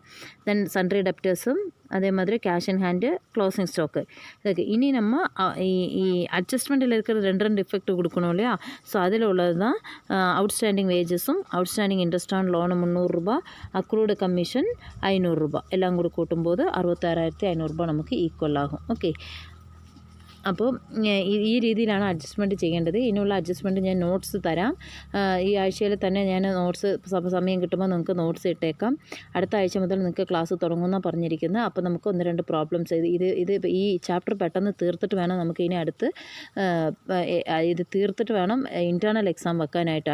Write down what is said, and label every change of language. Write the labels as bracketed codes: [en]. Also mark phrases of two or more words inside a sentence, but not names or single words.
[en] then sundry debtors [ta] அதே மாதிரி [en] cash in hand, closing stock. [ta] இதுக்கு இனி நம்ம அட்ஜஸ்ட்மெண்ட்டில் இருக்கிற ரெண்டு எஃபெக்ட் கொடுக்கணும் இல்லையா. [ml] ஸோ அதில் உள்ளது தான் [en] outstanding wages, outstanding interest on loan [ml] 300, [en] accrued commission [ml] 500, எல்லாம் கூட കൂട്ടുമ്പോൾ 66,500 നമുക്ക് ഈക്വൽ ആകും. ഓക്കെ, അപ്പോൾ ഈ രീതിയിലാണ് അഡ്ജസ്റ്റ്മെൻറ്റ് ചെയ്യേണ്ടത്. ഇനിയുള്ള അഡ്ജസ്റ്റ്മെൻറ്റ് ഞാൻ നോട്ട്സ് തരാം. ഈ ആഴ്ചയിൽ തന്നെ ഞാൻ നോട്ട്സ് സമയം കിട്ടുമ്പോൾ നിങ്ങൾക്ക് നോട്ട്സ് ഇട്ടേക്കാം. അടുത്ത ആഴ്ച മുതൽ നിങ്ങൾക്ക് ക്ലാസ് തുടങ്ങുമെന്നാണ് പറഞ്ഞിരിക്കുന്നത്. അപ്പോൾ നമുക്ക് 1-2 പ്രോബ്ലംസ് ഇത് ഈ ചാപ്റ്റർ പെട്ടെന്ന് തീർത്തിട്ട് വേണം നമുക്ക് ഇനി അടുത്ത് ഇത് തീർത്തിട്ട് വേണം [en] internal exam [ml] വെക്കാനായിട്ട്.